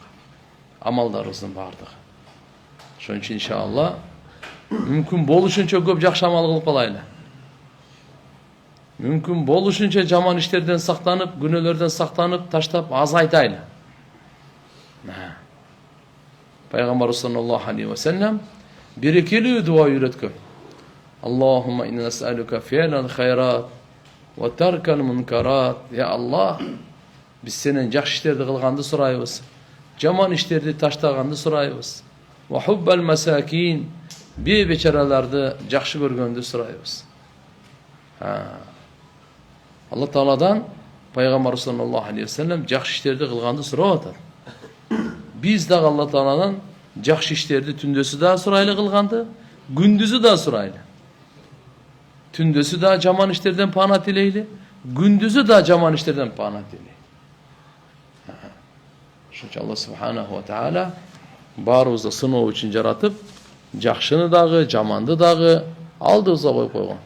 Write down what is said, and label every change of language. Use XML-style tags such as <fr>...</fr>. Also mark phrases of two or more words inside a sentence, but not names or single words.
<ky>Амалдарыбыздын бардыгы. Ошон үчүн иншалла мүмкүн болушунча көп жакшы амал кылып калайлы. Мүмкүн болушунча жаман иштерден сактанып, күнөөлөрдөн сактанып, таштап азайтайлы. Пайгамбар</ky> <ar>صلى الله عليه وسلم</ar> <ky>берекелүү дуа үйрөткөн.</ky> <ar>اللهم إنا نسألك فعل الخيرات وترك المنكرات.</ar> <ky>Я Аллах, биз сенен жакшы иштерди кылганды сурайбыз, жаман иштерди таштаганды сурайбыз.</ky> <ar>وحب المساكين,</ar> <ky>бечараларды жакшы көргөндү сурайбыз. Алла Тааладан Пайгамбар</ky> <ar>صلى الله عليه وسلم</ar> <ky>жакшы иштерди кылганды сурап атат. Биз дагы Алла Тааладан жакшы иштерди түндөсү да сурайлы кылганды, күндүзү да сурайлы. Түндөсү да жаман иштерден пана тилейли, күндүзү да жаман иштерден пана тилейли. Ошончо Алла</ky> <ar>سبحانه وتعالى</ar> <ky>баарыбызды сыноо үчүн жаратып, жакшыны дагы, жаманды дагы алдыбызга коюп койгон.</ky>